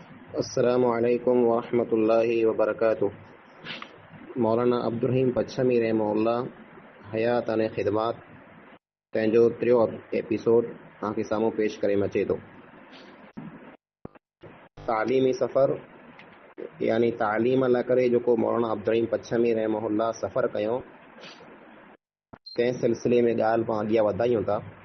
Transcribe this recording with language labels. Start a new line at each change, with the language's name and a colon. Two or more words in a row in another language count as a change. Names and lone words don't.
Arabic: السلام علیکم ورحمۃ اللہ وبرکاتہ.
Sindhi: مولانا عبدالرحیم پچھمی رحمہ اللہ حیات نے خدمات पंहिंजो टियों एपिसोड तव्हांखे साम्हूं पेश करे अचे थो. तालीमी सफ़र यानी तालीम लाइ करे जेको मौलाना अब्दुर्रहीम पच्छमी रहमहुल्लाह सफ़र कयो, कंहिं सिलसिले में ॻाल्हि पाण अॻियां वधायूं था.